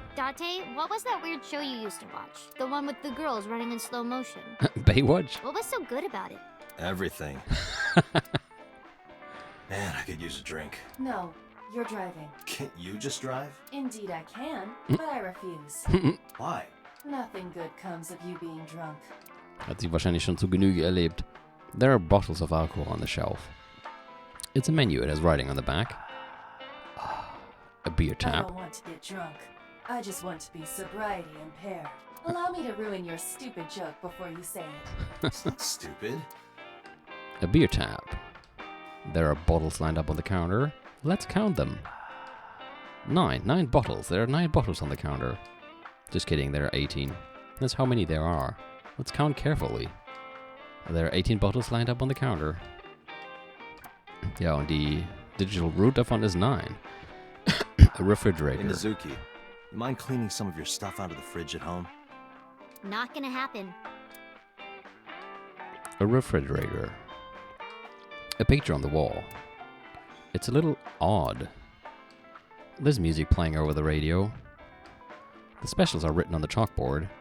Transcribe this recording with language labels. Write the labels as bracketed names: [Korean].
[English] Date, what was that weird show you used to watch? The one with the girls running in slow motion. Baywatch? What was so good about it? Everything. Man, I could use a drink. No, you're driving. Can't you just drive? Indeed I can, but I refuse. Why? Nothing good comes of you being drunk. [German] Hat sie wahrscheinlich schon zu Genüge erlebt. [English] There are bottles of alcohol on the shelf. It's a menu, it has writing on the back. A beer I tap. don't want to get drunk. I just want to be sobriety impaired. Allow me to ruin your stupid joke before you say it. It's not stupid. A beer tap. There are bottles lined up on the counter. Let's count them. 9 bottles. There are 9 bottles on the counter. Just kidding, there are 18. That's how many there are. Let's count carefully. There are 18 bottles lined up on the counter. [German] Ja, und die digital root davon ist 9. [English] A refrigerator. Hey, Mizuki, you mind cleaning some of your stuff out of the fridge at home? Not gonna happen. A refrigerator. A picture on the wall. It's a little odd. There's music playing over the radio. The specials are written on the chalkboard.